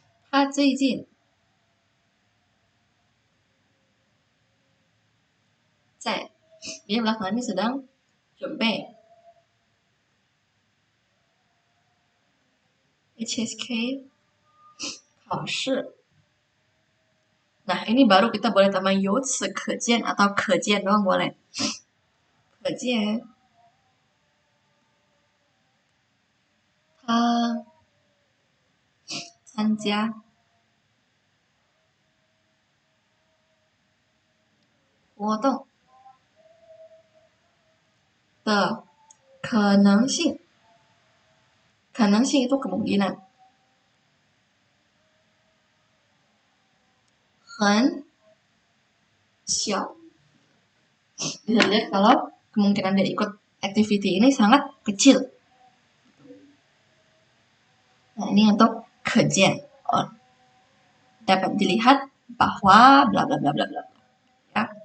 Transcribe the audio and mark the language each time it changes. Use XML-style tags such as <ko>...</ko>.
<zh>他最近在</zh> <id>dia belakangan ini sedang</id> <zh>准备 HSK 考试.</zh> <id>Nah, ini baru kita boleh tambah 由此可见 atau 可见 doang boleh.</id> <zh>可见他参加活动的可能性，可能性</zh> <id>itu kemungkinan</id> <zh>很小.</zh> <id>Bisa lihat kalau kemungkinan dia ikut activity ini sangat kecil. Nah, ini untuk 可见 dapat dilihat bahwa bla bla bla bla bla. Ya.</id>